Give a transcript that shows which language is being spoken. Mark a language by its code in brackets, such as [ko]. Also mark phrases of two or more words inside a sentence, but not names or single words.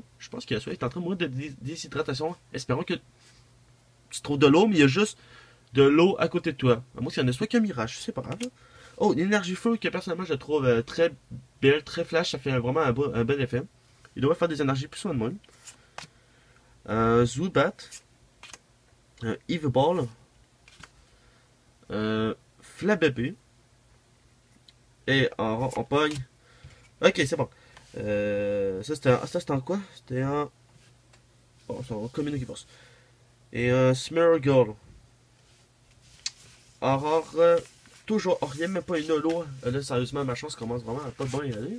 [fr] Je pense qu'il est en train de mourir de déshydratation. Espérons que tu trouves de l'eau, mais il y a juste de l'eau à côté de toi. À moins qu'il y en ait soit qu'un mirage, c'est pas grave. Oh, une énergie feu que personnellement je trouve très belle, très flash. Ça fait vraiment un bel effet. Il devrait faire des énergies plus soin de moi. Un Zubat. Un Eveball. Flabébé. Et on pogne. Ok, c'est bon. Ça c'était en quoi? C'était un. Oh, c'est en commune qui passe. Et un Smeargle. Aurore. Toujours rien, même pas une holo. Là, sérieusement, ma chance commence vraiment à pas bien y aller.